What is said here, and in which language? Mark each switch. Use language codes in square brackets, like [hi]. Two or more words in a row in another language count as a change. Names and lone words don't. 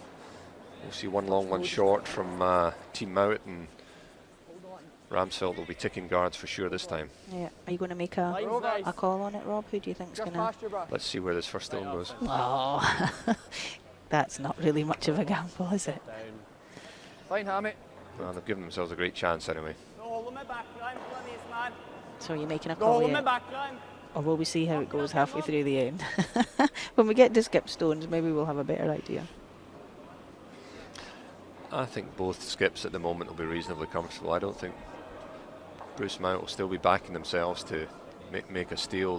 [en] We'll see one long, one short from Team Mouat, and Ramsfjell will be ticking guards for sure this time. Yeah, are you going to make a Line's nice. call on it, Rob? Who do you think's Just going to? past your brush. Let's see where this first stone goes. Oh, that's not really much of a gamble, is it? Down. Fine, Hammy. Well, they've given themselves a great chance anyway. [no] Nå holder vi backline på den isen her. [en] So you're making a [no] Nå [en] call [no] holder vi [en] yet? [no] backline. [en] Or will we see how it goes halfway through the end? When we get to skip stones, maybe we'll have a better idea. I think both skips at the moment will be reasonably comfortable. I don't think Bruce Mouat will still be backing themselves to make a steal.